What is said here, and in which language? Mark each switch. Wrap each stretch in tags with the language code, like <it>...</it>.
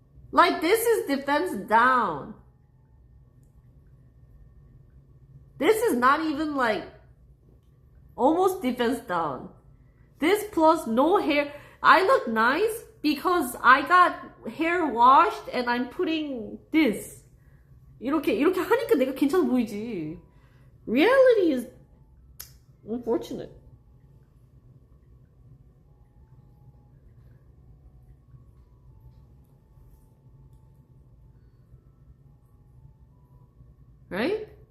<en>Like, this is defense down. This is not even like almost defense down. This plus no hair. I look nice because I got hair washed and I'm putting this.</en> <ko>이렇게 하니까 내가 괜찮아 보이지.</ko> <en>Reality is unfortunate. Right?</en>